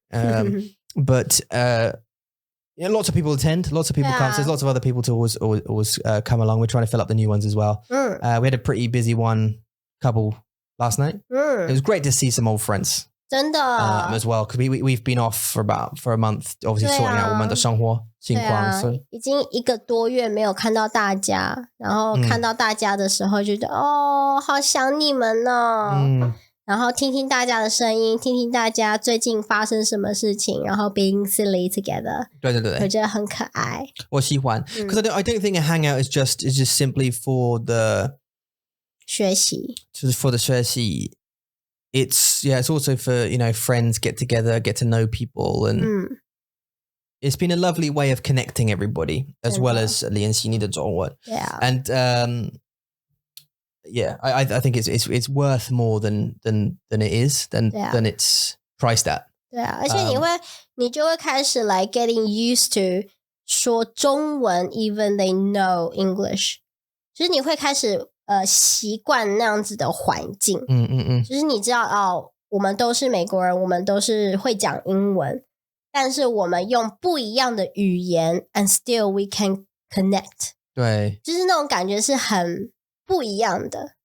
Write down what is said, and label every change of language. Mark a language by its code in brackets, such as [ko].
[en] But lots of people attend, lots of people come. So there's lots of other people to always come along. We're trying to fill up the new ones as well. We had a pretty busy couple last night. It was great to see some old friends. [zh] 真的 [en] as well, because we've been off for a month, obviously sorting out [zh] 我们的生活情况。已经1个多月没有看到大家，然后看到大家的时候就觉得哦，好想你们哦。然后听听大家的声音，听听大家最近发生什么事情，然后 [en] being silly together。 [zh] 对对对，我觉得很可愛。我喜歡， [en] because I don't think a hangout is just simply for the [zh] 學習，就是 [en] for the [zh] 學習。 [en] It's also for, friends get together, get to know people. And it's been a lovely way of connecting everybody as well as [zh] 練習你的中文. [en] Yeah. And I think it's worth more than it is, than it's priced at. [zh] 对啊，而且你就会开始 [en] like getting used to [zh] 说中文 [en] even they know English. [zh] 就是你会开始习惯那样子的环境，就是你知道哦，我们都是美国人，我们都是会讲英文，但是我们用不一样的语言 [en] and still we can connect。 [zh] 对，就是那种感觉是很不一样的，